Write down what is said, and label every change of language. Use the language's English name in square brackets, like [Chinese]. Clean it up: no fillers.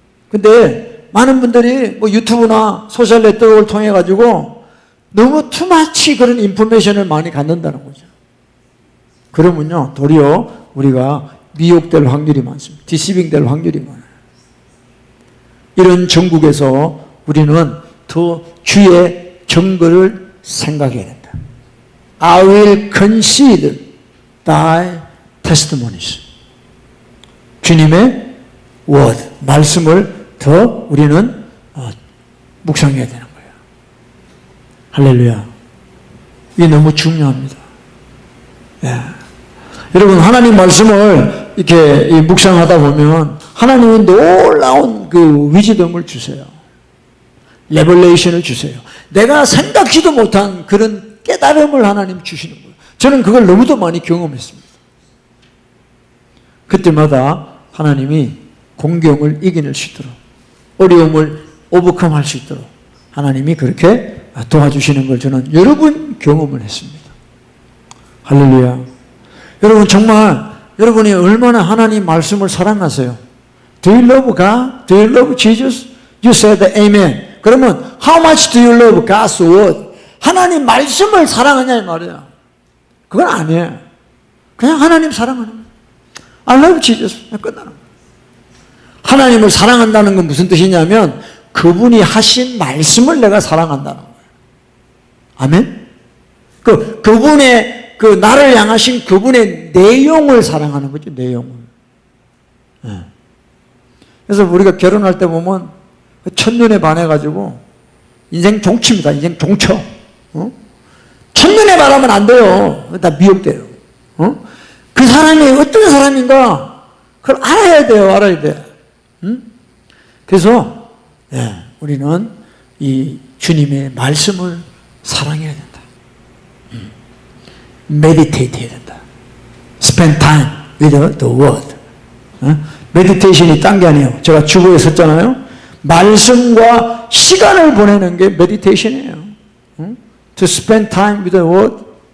[Korean] 근데 많은 분들이 뭐 유튜브나 소셜 네트워크를 통해 가지고 너무 투마치 그런 인포메이션을 많이 갖는다는 거죠. 그러면요 도리어 우리가 미혹될 확률이 많습니다. 디시빙 될 확률이 많아요. 이런 전국에서 우리는 더 주의 정거를 생각해야 된다. [English] I will consider thy testimonies. [Korean] 주님의 word, 말씀을 더 우리는 묵상해야 되는 거예요. 할렐루야. 이게 너무 중요합니다. 예. 여러분 하나님 말씀을 이렇게 묵상하다 보면 하나님이 놀라운 그 위즈덤을 주세요. 레벨레이션을 주세요. 내가 생각지도 못한 그런 깨달음을 하나님 주시는 거예요. 저는 그걸 너무도 많이 경험했습니다. 그때마다 하나님이 공경을 이겨낼 수 있도록 어려움을 오버컴 할 수 있도록 하나님이 그렇게 도와주시는 걸 저는 여러 번 경험을 했습니다. 할렐루야. 여러분 정말 여러분이 얼마나 하나님 말씀을 사랑하세요? [English] Do you love God? Do you love Jesus? You said amen. [Korean] 그러면 [English] how much do you love God's word? [Korean] 하나님 말씀을 사랑하냐 이 말이야. 그건 아니에요. 그냥 하나님 사랑하는 거예요. [English] I love Jesus. 끝나는 거예요. [Korean] 하나님을 사랑한다는 건 무슨 뜻이냐면 그분이 하신 말씀을 내가 사랑한다는 거예요. 아멘? 그분의 나를 향하신 그분의 내용을 사랑하는 거죠. 내용을. 네. 그래서 우리가 결혼할 때 보면 첫눈에 반해가지고 인생 종치입니다. 인생 종쳐. 첫눈에 반하면 안 돼요. 다 미혹돼요. 그 사람이 어떤 사람인가 그걸 알아야 돼요. 알아야 돼. 그래서 우리는 이 주님의 말씀을 사랑해야 된다. meditate 해야 된다. [English] spend time with the word. [Korean] meditation이 딴 게 아니에요. 제가 주보에 썼잖아요. 말씀과 시간을 보내는 게 meditation이에요. [English] to spend time with the word.